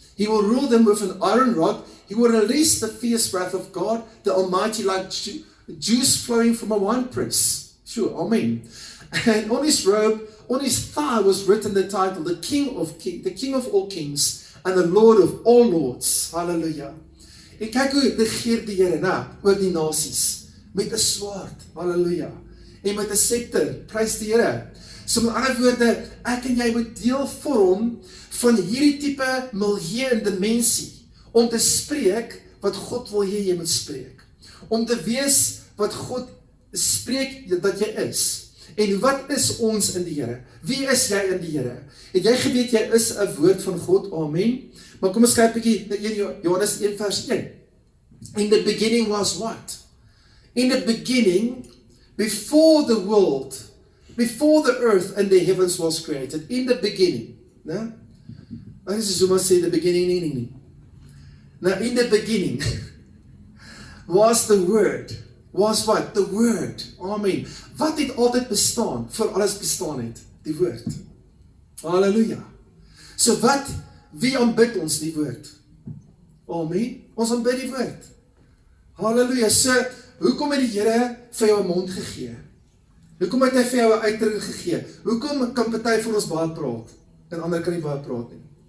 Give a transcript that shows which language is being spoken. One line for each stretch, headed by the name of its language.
English: He will rule them with an iron rod. He will release the fierce wrath of God, the Almighty, like juice flowing from a winepress. Sure, amen. And on his robe, on his thigh was written the title, the King of all kings, and the Lord of all lords. Hallelujah.
Afrikaans: En kyk hoe regeer die Here, oor die nasies, met 'n swaard. Hallelujah. En met 'n scepter. Prys die Here. So met ander woorde, ek en jy moet deel vorm van hierdie tipe milieu en dimensie, om te spreek wat God wil hê jy moet spreek. om te wees wat God spreek dat jy is. En wat is ons in die Here? Wie is jy in die Here? Het jy geweet jy is 'n woord van God? Amen. Maar kom ons kyk 'n bietjie na Johannes 1 vers 1.
English: In the beginning was what? In the beginning, before the world, before the earth and the heavens was created, in the beginning.
Afrikaans: Né? Wat is so maar sê
English: the beginning
Afrikaans: nie.
English: Now in the beginning was the word. Was what? The word. Amen.
Afrikaans: Wat het altyd bestaan voor alles bestaan het? Die woord. Halleluja. So wat, wie aanbid ons die woord? Amen. Ons aanbid die woord. Halleluja. So, hoekom het die Here vir jou 'n mond gegee? Hoekom het hy vir jou 'n uitdrukking gegee? Hoekom kan party van ons baie praat en ander kan nie baie praat nie?